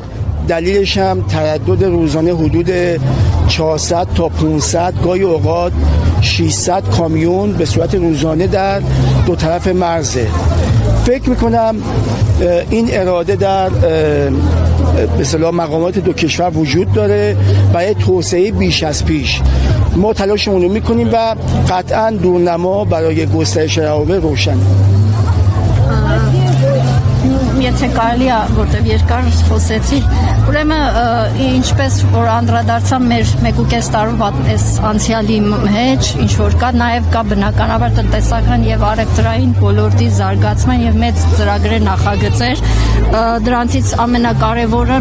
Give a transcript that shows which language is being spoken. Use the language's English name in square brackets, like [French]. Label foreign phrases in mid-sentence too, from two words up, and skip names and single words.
[Persian] دلیلش هم تردد روزانه حدود 400 تا 500 گاهی اوقات 600 کامیون به صورت روزانه در دو طرف مرزه. فکر میکنم این اراده در به اصطلاح مقامات دو کشور وجود داره برای توسعه بیش از پیش. ما تلاشمون رو میکنیم و قطعا دورنما برای گسترش روابط روشنه. [Armenian] Եթե կարելի է, որտեղ երկար խոսեցի, ուրեմն ինչպես որ անդրադարձա մեր 1.5 տարվա այս անցյալի մեջ, ինչ որ կա, նաև կա բնականաբար տնտեսական եւ առևտրային ոլորտի զարգացման եւ մեծ ծրագրեր նախագծեր, դրանցից ամենակարևորը